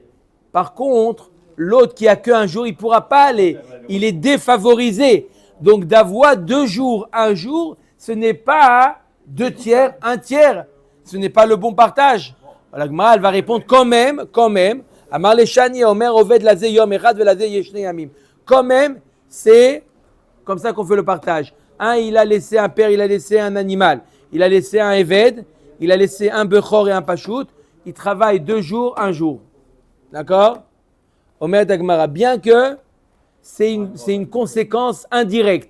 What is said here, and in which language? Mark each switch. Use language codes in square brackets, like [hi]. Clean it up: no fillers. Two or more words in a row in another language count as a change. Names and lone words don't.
[fr] Par contre, l'autre qui a qu'un jour, il ne pourra pas aller. Il est défavorisé. Donc d'avoir 2 jours, 1 jour, ce n'est pas 2 tiers, 1 tiers. Ce n'est pas le bon partage. La Gemara, elle va répondre quand même. [he] אמר ליה שאני אומר עובד לזה יום אחד ולזה שני ימים. [fr] Quand même, c'est comme ça qu'on fait le partage. Il a laissé un père, il a laissé un animal. Il a laissé un Eved, il a laissé un Bechor et un Pashut. Il travaille 2 jours, 1 jour. D'accord? [he] אומר דגמרא. [fr] Bien que c'est une conséquence indirecte.